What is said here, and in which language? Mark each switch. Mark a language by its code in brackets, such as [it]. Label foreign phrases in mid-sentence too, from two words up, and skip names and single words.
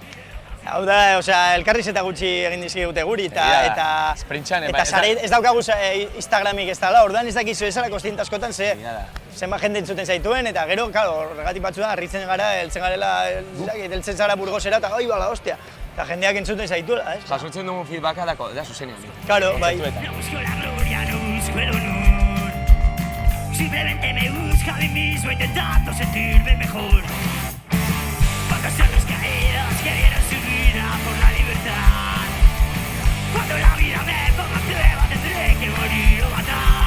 [eu] Hau da, elkarrizketa gutxi egin dizkigute guri eta ez daukagu Instagramik ez dela, orduan ez dakizu ezala kostienta askotan zenbat jende entzuten zaituen eta gero, horregatik batzuetan harritzen gara, heltzen zara Burgosera eta bala, hostia. Eta jendeak entzuten zaituela, ez? Jasotzen dugun feedbacka da zuzenean. Claro, bai. [es] No busco la gloria, no busco el honor. Simplemente me busco a mí mismo intentando sentirme mejor. Cuando son los caídos que dieron su vida por la libertad. Cuando la vida me ponga a prueba tendré que morir o matar.